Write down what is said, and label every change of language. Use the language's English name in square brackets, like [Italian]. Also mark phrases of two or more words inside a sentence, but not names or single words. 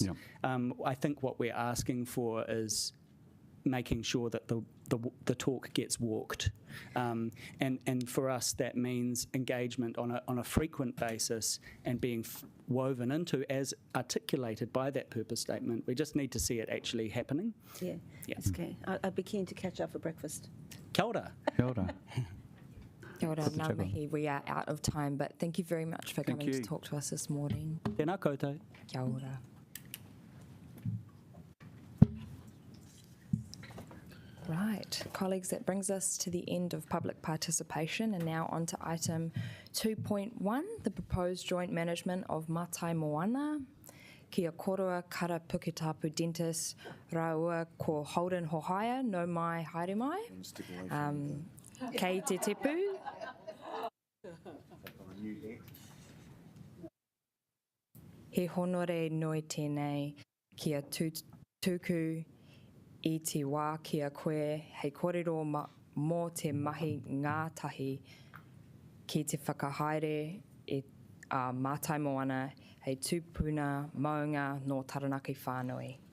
[English] I think what we're asking for is making sure that the talk gets walked, and for us that means engagement on a frequent basis and being woven into, as articulated by that purpose statement. We just need to see it actually happening. It's okay. I'd be keen to catch up for breakfast. [Māori] Kia ora. Kia ora. Kia ora, ngā mihi. [English] We are out of time, but thank you very much for coming to talk to us this morning. [Māori] Tēnā koutou. Kia ora. [English] Right, colleagues, that brings us to the end of public participation, and now on to item 2.1, the proposed joint management of Matai Moana. [Māori] Kia korua kara puketapu dentist raua ko Holden Hohaia, no mai haere mai. Kei te tepu. He honore noi tēnei kia tuku I te wā kia koe, hei kōrero mō te mahi ngātahi ki te whakahaere a Matai Moana, hei tūpuna maunga no Taranaki whānui.